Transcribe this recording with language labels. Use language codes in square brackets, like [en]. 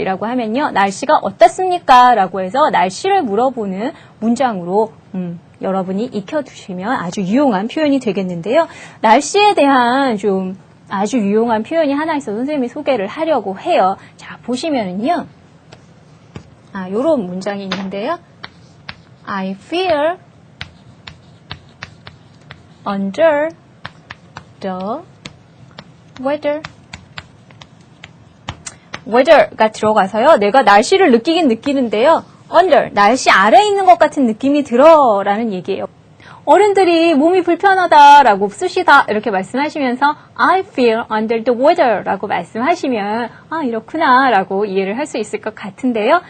[ko] 이라고 하면요, 날씨가 어떻습니까? 라고 해서 날씨를 물어보는 문장으로 여러분이 익혀두시면 아주 유용한 표현이 되겠는데요. 날씨에 대한 좀 아주 유용한 표현이 하나 있어서 선생님이 소개를 하려고 해요. 자, 보시면은요, 요런 문장이 있는데요. [en] I feel under the weather. [ko] weather가 들어가서요, 내가 날씨를 느끼긴 느끼는데요. under, 날씨 아래에 있는 것 같은 느낌이 들어 라는 얘기예요. 어른들이 몸이 불편하다라고 쓰시다 이렇게 말씀하시면서 [en] I feel under the weather [ko] 라고 말씀하시면 이렇구나 라고 이해를 할 수 있을 것 같은데요.